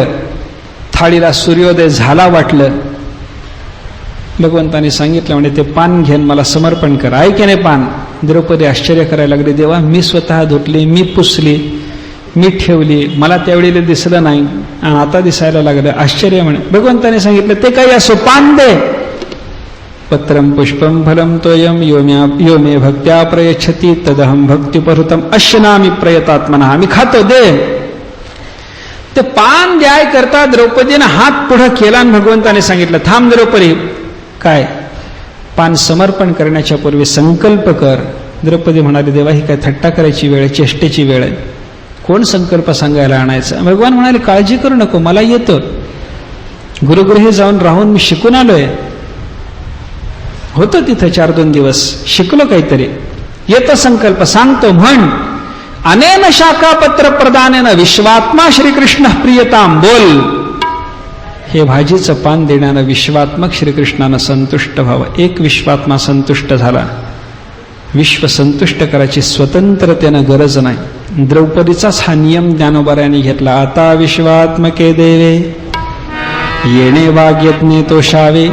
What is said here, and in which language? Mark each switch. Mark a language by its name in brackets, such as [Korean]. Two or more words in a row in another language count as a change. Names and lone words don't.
[Marathi] थाळीला सूर्योदय झाला वाटलं. भगवंताने सांगितलं म्हणजे ते पान घेऊन मला समर्पण कर. आहे की नाही पान? द्रौपदी आश्चर्य करायला लागली, देवा मी स्वतः धुतली, मी पुसली, मी ठेवली, मला त्यावेळेला दिसलं नाही आणि आता दिसायला लागलं, आश्चर्य म्हणे. भगवंताने सांगितलं ते काही असो, पान दे. [Sanskrit] पत्रम पुष्पम फलम तोयम यो मे भक्त्या प्रयच्छति तदहम भक्तिपहृतम अश्नामी प्रयतात्मना. [Marathi] मी खातो, दे. ते पान द्याय करता द्रौपदीनं हात पुढं केला आणि भगवंताने सांगितलं थांब द्रौपदी, काय पान समर्पण करण्याच्या पूर्वी संकल्प कर. द्रौपदी म्हणाली देवा ही काय थट्टा करायची वेळ आहे, चेष्टेची वेळ आहे, कोण संकल्प सांगायला आणायचा. भगवान म्हणाले काळजी करू नको, मला येतं, गुरुगृही जाऊन राहून मी शिकून आलोय, होतं तिथं 4-2 दिवस, शिकलो काहीतरी, येतं संकल्प, सांगतो म्हण. [Sanskrit] अनेन शाखापत्र प्रदानेन विश्वात्मा श्रीकृष्ण प्रियताम. [Marathi] बोल. हे भाजीचं पान देण्यानं विश्वात्मक श्रीकृष्णानं संतुष्ट व्हावं. एक विश्वात्मा संतुष्ट झाला. विश्व संतुष्ट करायची स्वतंत्रतेनं गरज नाही. द्रौपदीचाच हा नियम ज्ञानोबाऱ्याने घेतला. आता विश्वात्मके देवे येणे वाग्यज्ञे तोषावे.